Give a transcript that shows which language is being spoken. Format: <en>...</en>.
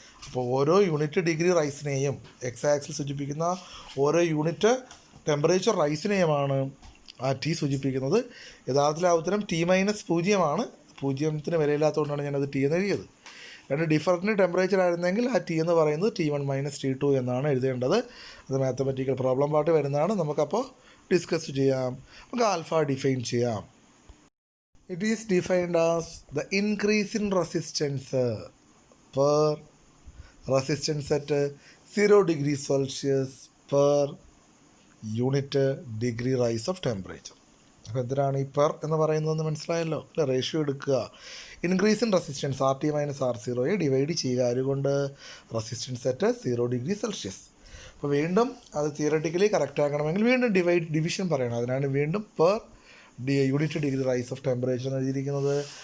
<ml>അപ്പോൾ ഓരോ unit degree റൈസിനെയും X axle സൂചിപ്പിക്കുന്ന ഓരോ യൂണിറ്റ് ടെമ്പറേച്ചർ റൈസിനെയുമാണ് ആ T സൂചിപ്പിക്കുന്നത്. യഥാർത്ഥത്തിൽ ആ ഉത്തരം T - 0 0ത്തിന് വിലയില്ലാത്തതുകൊണ്ടാണ് ഞാനത് T എന്ന് എഴുതിയത്. രണ്ട് ഡിഫറൻറ്റ് ടെമ്പറേച്ചർ ആയിരുന്നെങ്കിൽ ആ T എന്ന് പറയുന്നത് T1 - T2 എന്നാണ് എഴുതേണ്ടത്. അത് മാത്തമാറ്റിക്കൽ പ്രോബ്ലം പാർട്ട് വരുന്നതാണ്. നമുക്കപ്പോൾ ഡിസ്കസ് ചെയ്യാം. നമുക്ക് ആൽഫ ഡിഫൈൻ ചെയ്യാം.</ml> <en>It is defined as the increase in resistance per resistance at 0 degree Celsius per unit degree rise of temperature.</en> <ml>അപ്പോൾ എന്തിനാണ് ഈ പെർ എന്ന് പറയുന്നതെന്ന് മനസ്സിലായല്ലോ അല്ലേ? റേഷ്യോ എടുക്കുക.</ml> <en>increase in resistance</en> <ml>RT - R0 divide ചെയ്യുക. അതുകൊണ്ട്</ml> <en>Resistance at 0 degree Celsius.</en> <ml>അപ്പോൾ വീണ്ടും അത് തിയററ്റിക്കലി കറക്റ്റ് ആക്കണമെങ്കിൽ വീണ്ടും ഡിവിഷൻ പറയണം. അതിനാണ് വീണ്ടും</ml> <en>per unit degree rise of temperature</en> <ml>എന്ന് എഴുതിയിരിക്കുന്നത്.</ml>